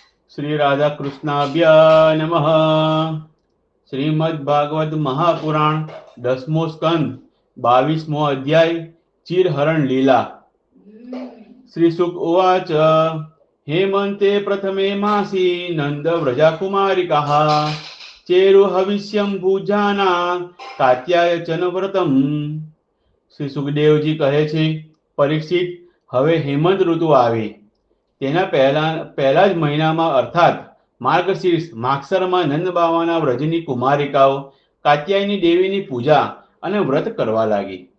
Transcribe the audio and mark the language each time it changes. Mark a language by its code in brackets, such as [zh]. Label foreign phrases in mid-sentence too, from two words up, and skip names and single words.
[sa] श्री राधा कृष्णाभ्य नमः। श्रीमद्भागवत महापुराण 10मो स्कंद 22मो अध्याय चिरहरण लीला। श्री शुक उवाच हेमन्ते प्रथमे मासी नंद व्रजाकुमारिकाः चेरु हविष्यं भुजाना कात्यायन व्रतम। [gu] શ્રી સુખદેવજી કહે છે, પરીક્ષિત, હવે હેમંત ઋતુ આવે તેના પહેલા જ મહિનામાં અર્થાત માર્ગશીર્ષ માગસરમાં નંદ બાવાના વ્રજની કુમારિકાઓ કાત્યાયની દેવીની પૂજા અને વ્રત કરવા લાગી.